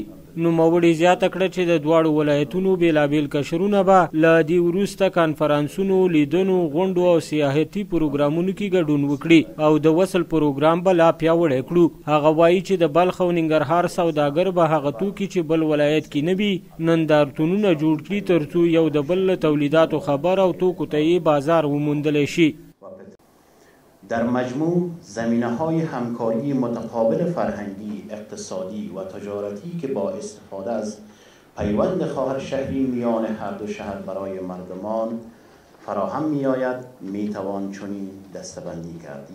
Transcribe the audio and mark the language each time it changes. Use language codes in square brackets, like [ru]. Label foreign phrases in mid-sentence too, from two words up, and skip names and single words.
[ps] نوموړي زیاته کړه چې د دواړو ولایتونو بېلابېل قشرونه به له دې وروسته کانفرانسونو، لیدنو، غونډو او سیاحتي پروګرامونو کې ګډون وکړي او د وصل پروګرام به لا پیاوړی کړو. هغه وایي چې د بلخ او ننګرهار سوداګر به هغه توکي چې بل ولایت کې نه وي نندارتونونه جوړ کړي تر څو یو د بل له تولیداتو خبر او توکو ته یې بازار وموندلی شي. [fa] در مجموع زمینه‌های همکاری متقابل فرهنگی، اقتصادی و تجارتی که با استفاده از پیوند خواهر شهری میان هر دو شهر برای مردمان فراهم می‌آید می‌توان چنین دسته‌بندی کرد.